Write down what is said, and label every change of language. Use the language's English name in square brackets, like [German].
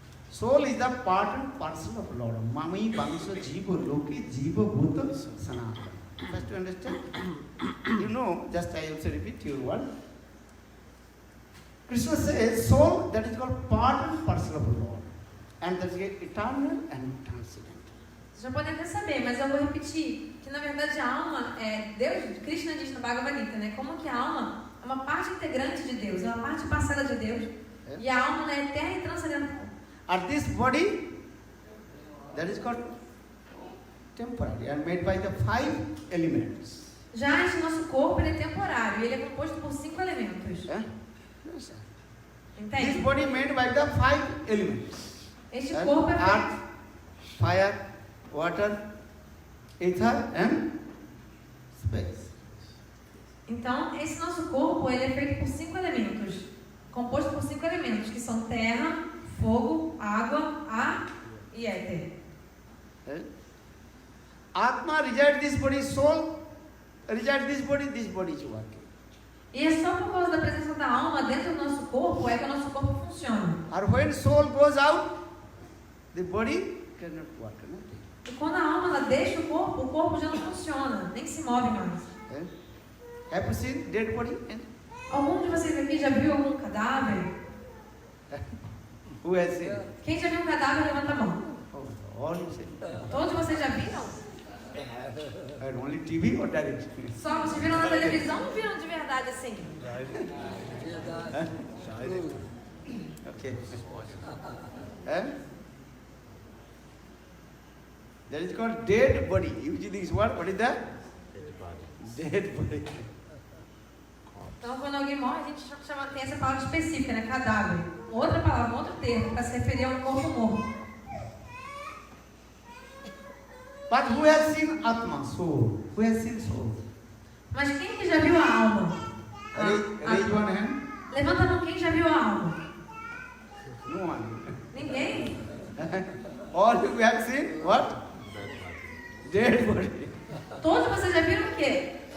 [English] Soul is the part and parcel of Lord. [Sanskrit] Mami Bangso Jiva Loki Jiva Bhuta Sanatana. [English] First to understand? You know, just I also repeat your word. Krishna says soul, that is called part and parcel of Lord. And that is eternal and transcendent. [Portuguese] Vocês já podem até saber, mas eu vou repetir que na verdade a alma é Deus. Krishna diz no Bhagavad Gita, né? Como que a alma é uma parte integrante de Deus, é uma parte parcela de Deus. E a alma é eterna e transcendental. [English] And this body, that is called temporary and made by the 5 elements. [Portuguese] Já esse nosso corpo ele é temporário e ele é composto por 5 elementos. [English] Yes, sir. [Portuguese] Entende? [English] This body made by the 5 elements. [Portuguese] Este corpo é [English] Earth, [Portuguese] feito. [English] fire, water, ether and space. [Portuguese] Então, esse nosso corpo ele é feito por 5 elementos, composto por 5 elementos, que são terra, fogo, água, ar e éter. [English] Atma resides this body, soul resides this body is working. [Portuguese] E é só por causa da presença da alma dentro do nosso corpo é que o nosso corpo funciona. [English] Or when soul goes out, the body cannot work. Nothing. [Portuguese] E quando a alma ela deixa o corpo já não funciona, nem se move mais. [English] Have you seen dead body? [Portuguese] Algum de vocês aqui já viu algum cadáver? [English] Who has seen? [Portuguese] Quem já viu um cadáver, levanta a mão. [English] Oh, all you say. [Portuguese] Todos vocês já viram? [English] And only TV or direct? [Portuguese] Só vocês viram na televisão ou viram de verdade assim? [English] Okay. That is called dead body. Usually this word, what is that? Dead body. [Portuguese] Então, quando alguém morre, a gente tem essa palavra específica, né? Cadáver. Outra palavra, outro termo, para se referir a um corpo morto. [English] But who has seen Atma, soul? Who has seen soul? [Portuguese] Mas quem que já viu a alma? [English] Raise one hand. [Portuguese] Levanta a mão, quem já viu a alma? [English] No one. [Portuguese] Ninguém? [English] All who have seen what? Dead body. [Portuguese] Todos vocês já viram o quê?